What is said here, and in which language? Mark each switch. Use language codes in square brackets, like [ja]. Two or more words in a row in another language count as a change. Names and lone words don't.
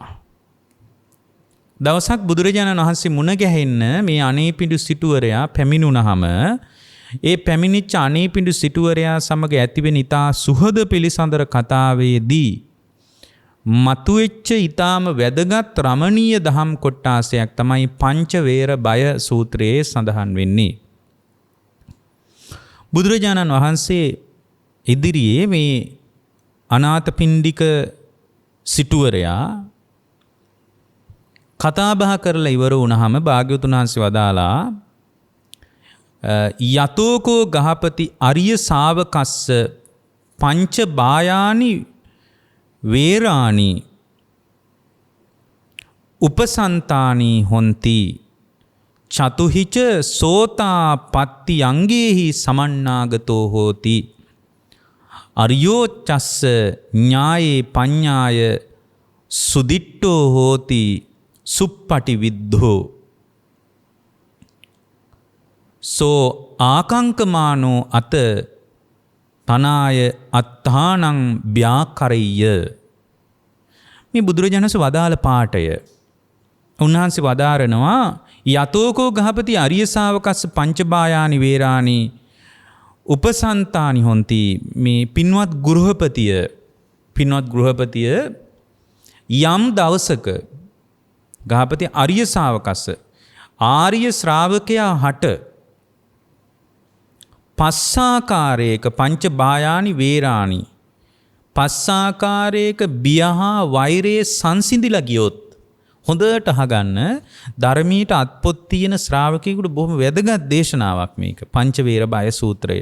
[si] දවසක් බුදුරජාණන් වහන්සේ මුණ ගැහෙන්න මේ අනීපිඬු සිටුවරයා පැමිණුණාම ඒ පැමිණිච්ච අනීපිඬු සිටුවරයා සමග ඇතිවෙන ඊතා සුහද පිළිසඳර කතාවේදී මතුවෙච්ච ඊටාම වැදගත් රමණීය දහම් කොටාසයක් තමයි පංච වේර බය සූත්‍රයේ සඳහන් වෙන්නේ. බුදුරජාණන් වහන්සේ ඉදිරියේ මේ අනාථපිණ්ඩික සිටුවරයා කතා බහ කරලා ඉවර වුණාම භාග්‍යවතුන් වහන්සේ වදාලා [pi] යතෝකෝ ගහපති අරිය ශාවකස්ස පංච බායානි වේරාණි උපසන්තානි හොಂತಿ චතුහිච සෝතා පත්ති අංගේහි සමන්නාගතෝ හෝති අරියෝ චස්ස ඥායේ පඤ්ඤාය සුදිට්ඨෝ හෝති සුප්පටි විද්ධෝ සෝ ආකංකමානෝ අත තනාය අත්තානං ව්‍යාකරෙය්‍ය. [si] මේ බුදුරජාණන් වහන්සේ වදාළ පාඨය උන්වහන්සේ වදාරනවා [pi] යතෝකෝ ගහපති අරිය ශාවකස්ස පංචබායානි වේරාණි උපසන්තානි හොಂತಿ. [si] මේ පින්වත් ගෘහපතිය යම් දවසක [pi] ගහපති අරිය ශාවකස්ස [si] ආර්ය ශ්‍රාවකයා හට පස්සාකාරයක [pi] පංච බායානි වේරාණි [si] පස්සාකාරයක බියහා වෛරයේ සංසිඳිලා ගියොත් හොඳට අහගන්න ධර්මීට අත්පොත් තියෙන ශ්‍රාවකයෙකුට බොහොම වැදගත් දේශනාවක් මේක පංච වේර බය සූත්‍රය.